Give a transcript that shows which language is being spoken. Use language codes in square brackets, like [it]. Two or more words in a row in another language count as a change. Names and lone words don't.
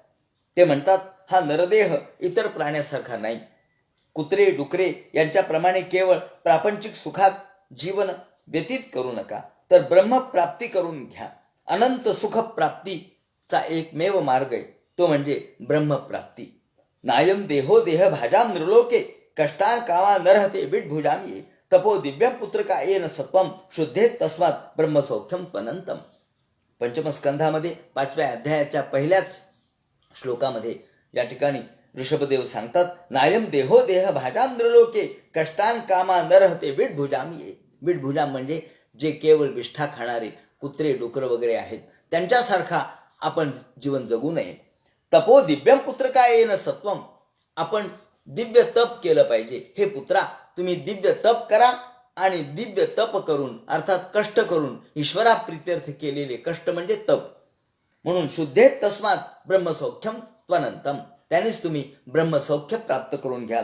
[mr] ते म्हणतात, हा नरदेह इतर प्राण्यासारखा नाही. कुत्रे डुकरे यांच्याप्रमाणे केवळ प्रापंचिक सुखात जीवन व्यतीत करू नका, तर ब्रह्मप्राप्ती करून घ्या. अनंत सुख प्राप्तीचा एकमेव मार्ग आहे, तो म्हणजे ब्रह्मप्राप्ती. [sa] नायम देहो देह भाजाम नृलोके कष्टान कामा नरहते विडभुजामी तपो दिव्यम पुत्रका येन सत्वम शुद्धेत तस्मात ब्रह्मसौख्यम पनंतम. [mr] पंचमस्कंधामध्ये 5व्या अध्यायाच्या पहिल्याच श्लोकामध्ये या ठिकाणी ऋषभदेव सांगतात, [sa] नायम देहो देह भाजाम नृलोके कष्टान कामा नरहते विडभुजामी. [mr] विडभुजाम म्हणजे जे केवळ विष्ठा खाणारे कुत्रे डुकर वगैरे आहेत त्यांच्यासारखा आपण जीवन जगू नये. [sa] तपो दिव्यम पुत्रका येन सत्वम, [mr] आपण दिव्य तप केलं पाहिजे. हे पुत्रा, तुम्ही दिव्य तप करा आणि दिव्य तप करून अर्थात कष्ट करून ईश्वराप्रित्यर्थ केलेले कष्ट म्हणजे तप. म्हणून [sa] शुद्धेत तस्मात ब्रह्मसौख्यम त्वनंतम, [mr] त्यानेच तुम्ही ब्रह्मसौख्य प्राप्त करून घ्याल.